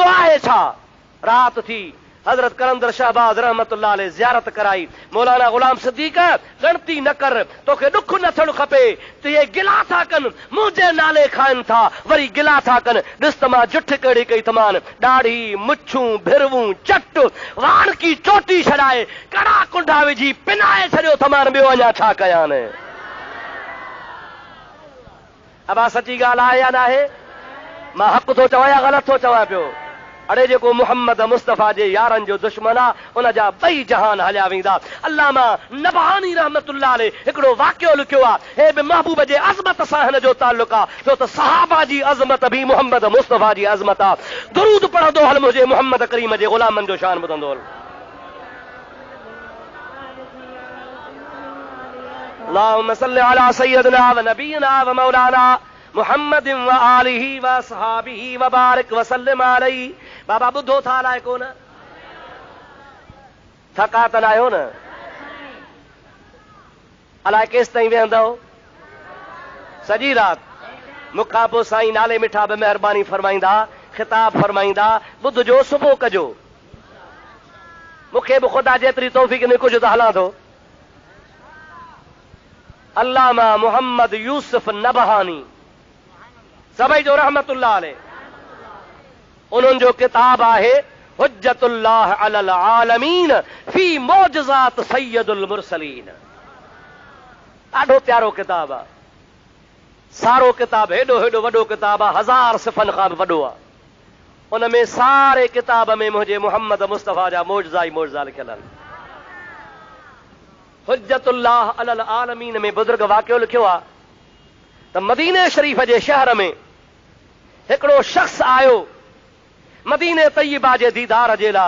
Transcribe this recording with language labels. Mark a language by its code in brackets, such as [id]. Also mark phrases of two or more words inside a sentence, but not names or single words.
[sd] इहो आहे छा? राति थी, हजरत कलंदर शहबाज [ar] رحمة الله عليه [sd] ज़ियारत कराई। मौलाना गुलाम सिद्दीक गणती न कर, तोखे दुख न थियणु खपे, तो ये गिला था कन मुंहिंजे नाले खाइन था, वरी गिला था कन। ॾिस त मां जुठ कहिड़ी कई तमान, ॾाढ़ी मुछूं भिरवूं चट वाण की चोटी छॾाए कड़ा कुंडा विझी पिनाए छॾियो तमान, ॿियो अञा छा कयां न। अबा सची ॻाल्हि आहे या न आहे? मां हक़ थो चवां या ग़लति थो चवां पियो? अड़े जेको मुहम्मद मुस्तफ़ा जे यारनि जो दुश्मन आहे, उन जा ॿई जहान हलिया वेंदा। अल्लामा नबहानी [ar] رحمة الله عليه [sd] हिकिड़ो वाक़ियो लिखियो आहे, हे बि महबूब जे अज़मत सां हिन जो ताल्लुक़ आहे, छो त सहाबा जी अज़मत बि मुहम्मद मुस्तफ़ा जी अज़मत आहे। दुरूद पढ़ंदो हल मुंहिंजे मुहम्मद करीम जे ग़ुलामनि जो शान ॿुधंदो हल। [ar] اللهم صل على سيدنا ونبينا ومولانا محمد وآله وأصحابه وبارك وسلم عليه. [sd] बाबा ॿुधो था अलाए कोन? थका त न आहियो न? अलाए केसि ताईं वेहंदव? सॼी राति? मूंखां पोइ साईं नाले मिठा बि महिरबानी फरमाईंदा, ख़िताब फरमाईंदा, ॿुधजो सुबुह कजो। मूंखे बि ख़ुदा जेतिरी तौफ़ीक़ न कुझु त हलां थो। अल्लामा मुहम्मद यूसुफ नबहानी सभई जो [ar] رحمة الله عليه, [sd] उन्हनि जो किताब आहे हुज्जतुल्लाह अलल आलमीन फी मौजज़ात सय्यदुल मुरसलीन। ॾाढो प्यारो किताब आहे, सारो किताब, हेॾो हेॾो वॾो किताब आहे, 1000 सिफ़नि खां बि वॾो आहे। उन में सारे किताब में मुंहिंजे मुहम्मद मुस्तफ़ा जा मौजज़ा ई मौजज़ा लिखियल आहिनि। हुज्जतुल्लाह अलल आलमीन में बुज़ुर्ग वाक़ियो लिखियो आहे त मदीने शरीफ जे शहर में हिकिड़ो शख़्स आयो मदीने तय्यबा जे दीदार जे लाइ।